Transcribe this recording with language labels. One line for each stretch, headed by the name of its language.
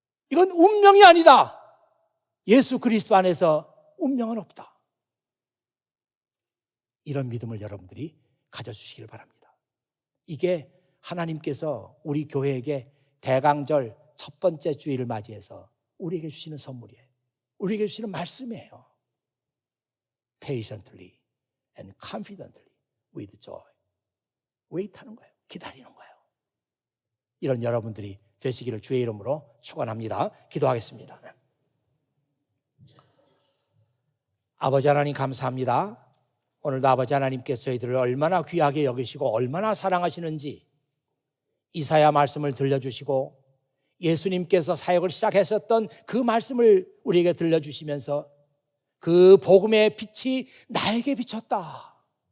Korean: 이건 운명이 아니다. 예수 그리스도 안에서 운명은 없다. 이런 믿음을 여러분들이 가져주시길 바랍니다. 이게 하나님께서 우리 교회에게 대강절 첫 번째 주일을 맞이해서 우리에게 주시는 선물이에요. 우리에게 주시는 말씀이에요.
English: Patiently and confidently with joy.
Korean: 웨이트하는 거예요. 기다리는 거예요. 이런 여러분들이 되시기를 주의 이름으로 축원합니다. 기도하겠습니다. 아버지 하나님 감사합니다. 오늘도 아버지 하나님께서 저희들을 얼마나 귀하게 여기시고 얼마나 사랑하시는지 이사야 말씀을 들려주시고 예수님께서 사역을 시작하셨던 그 말씀을 우리에게 들려주시면서 그 복음의 빛이 나에게 비쳤다.